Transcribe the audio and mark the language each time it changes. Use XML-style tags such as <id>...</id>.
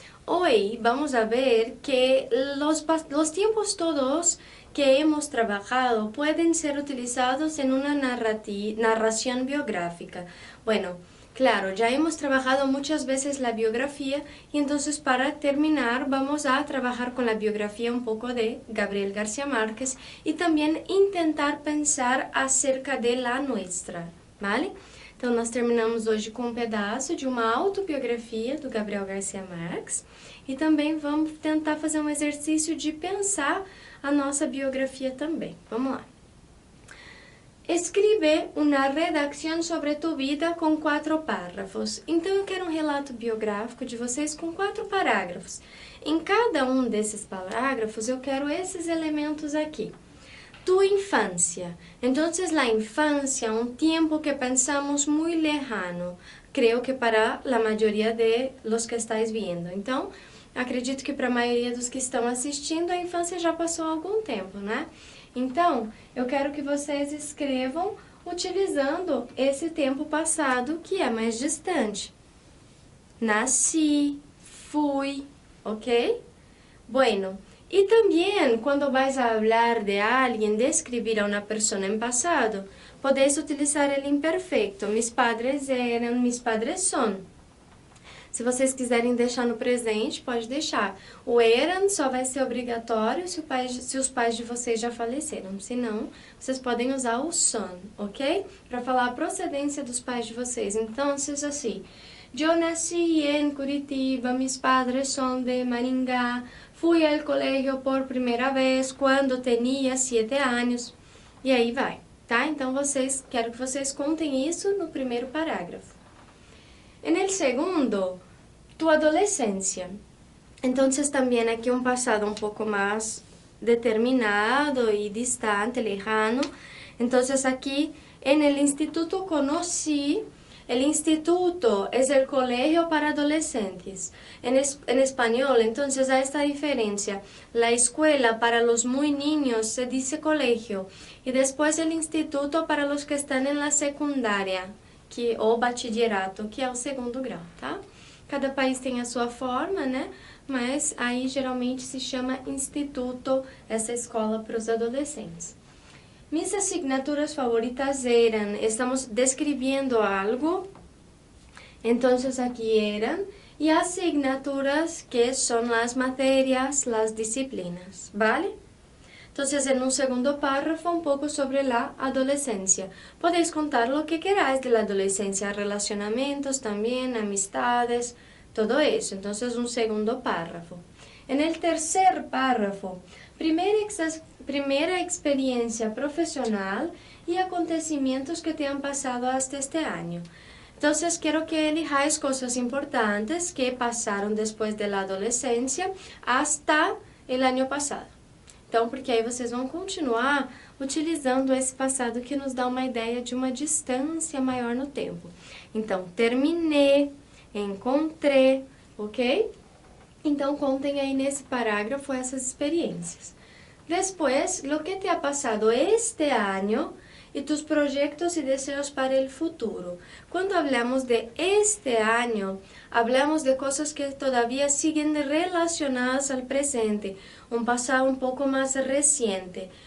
<es>Hoy vamos a ver que los tiempos todos que hemos trabajado pueden ser utilizados en una narración biográfica. Bueno, claro, ya hemos trabajado muchas veces la biografía y entonces para terminar vamos a trabajar con la biografía un poco de Gabriel García Márquez y también intentar pensar acerca de la nuestra, ¿vale?</es> <pt>Então nós terminamos hoje com um pedaço de uma autobiografia do Gabriel García Márquez e também vamos tentar fazer um exercício de pensar a nossa biografia também. Vamos lá. Escreve uma redação sobre tu vida com 4 párrafos. Então, eu quero um relato biográfico de vocês com 4 parágrafos. Em cada um desses parágrafos, eu quero esses elementos aqui. Tu infância.</pt> <es>Entonces, la infancia, un tiempo que pensamos muy lejano. Creo que para la mayoría de los que estáis viendo.</es> <pt>Então, acredito que para a maioria dos que estão assistindo, a infância já passou algum tempo, né? Então, eu quero que vocês escrevam utilizando esse tempo passado que é mais distante. Nasci, fui, ok?</pt> <es>Bueno, y también cuando vais a hablar de alguien, describir a una persona en pasado, podéis utilizar el imperfecto. Mis padres eran, mis padres son.</es> <pt>Se vocês quiserem deixar no presente, pode deixar. O eram só vai ser obrigatório se os pais de vocês já faleceram. Se não, vocês podem usar o son, ok? Para falar a procedência dos pais de vocês. Então, seja assim. Eu nasci em Curitiba,</pt> <es>mis padres son de Maringá,</es> <pt>fui ao colégio por primeira vez quando tinha 7 anos. E aí vai, tá? Então, quero que vocês contem isso no primeiro parágrafo.</pt> <es>En el segundo, tu adolescencia. Entonces también aquí un pasado un poco más determinado y distante, lejano. Entonces aquí en el instituto conocí, el instituto es el colegio para adolescentes. En español, entonces hay esta diferencia. La escuela para los muy niños se dice colegio y después el instituto para los que están en la secundaria.</es> <pt>Ou bachillerato, que é o segundo grau, tá? Cada país tem a sua forma, né? Mas aí geralmente se chama instituto, essa escola para os adolescentes.</pt> <es>Mis asignaturas favoritas</es> <pt>eram, estamos descrevendo algo, então aqui eram, e asignaturas que são as matérias, as disciplinas, ¿vale?</pt> <es>Entonces, en un segundo párrafo, un poco sobre la adolescencia. Podéis contar lo que queráis de la adolescencia, relacionamientos también, amistades, todo eso. Entonces, un segundo párrafo. En el tercer párrafo, primera experiencia profesional y acontecimientos que te han pasado hasta este año. Entonces, quiero que elijáis cosas importantes que pasaron después de la adolescencia hasta el año pasado.</es> <pt>Então, porque aí vocês vão continuar utilizando esse passado que nos dá uma ideia de uma distância maior no tempo. Então, terminei, encontrei, ok? Então, contem aí nesse parágrafo essas experiências.</pt> <es>Depois, lo que te ha pasado este ano e tus proyectos y deseos para el futuro. Cuando hablamos de este año, hablamos de cosas que todavía siguen relacionadas al presente, un pasado un poco más reciente.</es>